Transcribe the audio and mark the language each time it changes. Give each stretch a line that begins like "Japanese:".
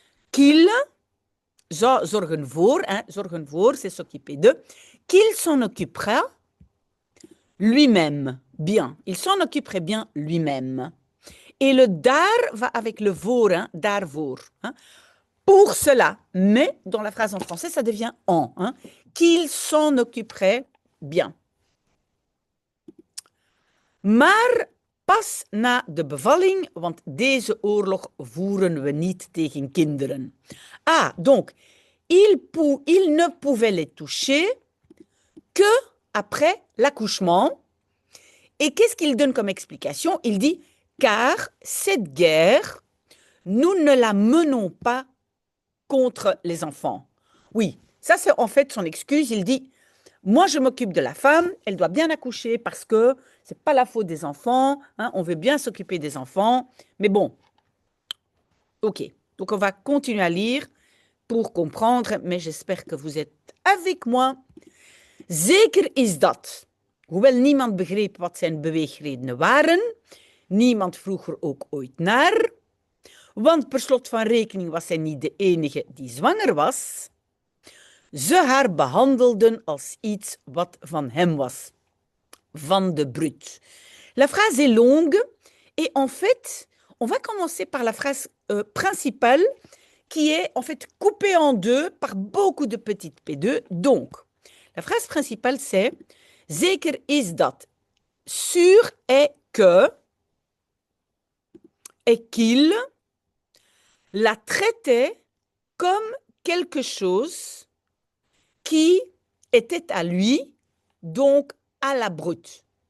French: Qu'il
Dutch: zou zorgen voor,
French: hein,
Dutch: zorgen voor,
French: c'est s'occuper de, qu'il s'en occupera lui-même. Bien, il s'en occuperait bien lui-même. Et le daar va avec le voor, hein, daarvoor. Hein. Pour cela, mais dans la phrase en français, ça devient en. Hein, qu'il s'en occuperait bien.
Dutch: Maar pas na de bevalling, want deze oorlog voeren we niet tegen kinderen.
French: Ah, donc, il ne pouvait les toucher que après l'accouchement. Et qu'est-ce qu'il donne comme explication? Il dit, car cette guerre, nous ne la menons pas contre les enfants. Oui, ça c'est en fait son excuse. Il dit, moi je m'occupe de la femme, elle doit bien accoucher parce que c'est pas la faute des enfants, hein, on veut bien s'occuper des enfants. Mais bon, ok, donc on va continuer à lire pour comprendre, mais j'espère que vous êtes avec moi.
Dutch: Zeker is dat. Hoewel niemand begreep wat zijn beweegredenen waren, niemand vroeg er ook ooit naar, want per slot van rekening was zij niet de enige die zwanger was, ze haar behandelden als iets wat van hem was, van de brute.
French: La phrase est longue et en fait, on va commencer par la phrase principale qui est en fait coupée en deux par beaucoup de petites P2. Donc, la phrase principale c'est «
Dutch: Zeker is dat ».
French: Sûr est que et qu'il la traitait comme quelque chose qui était à lui, donc à la brute.